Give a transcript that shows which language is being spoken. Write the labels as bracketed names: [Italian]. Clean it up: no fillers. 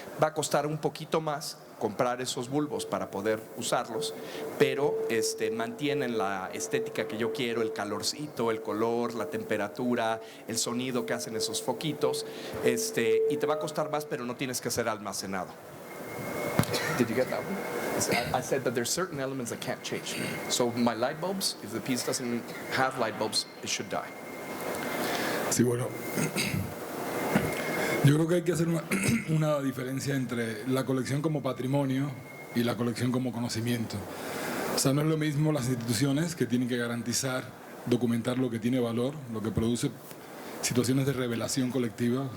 [Spanish] Va a costar un poquito más comprar esos bulbos para poder usarlos, pero mantienen la estética que yo quiero, el calorcito, el color, la temperatura, el sonido que hacen esos foquitos, y te va a costar más, pero no tienes que ser almacenado. [English] Did you get that one? I said that there's certain elements that can't change. So my light bulbs, if the piece doesn't have light bulbs, it should die. [Spanish] Sí, bueno, yo creo que hay que hacer una diferencia entre la colección como patrimonio y la colección como conocimiento. O sea, no es lo mismo las instituciones que tienen que garantizar, documentar lo que tiene valor, lo que produce situaciones de revelación colectiva.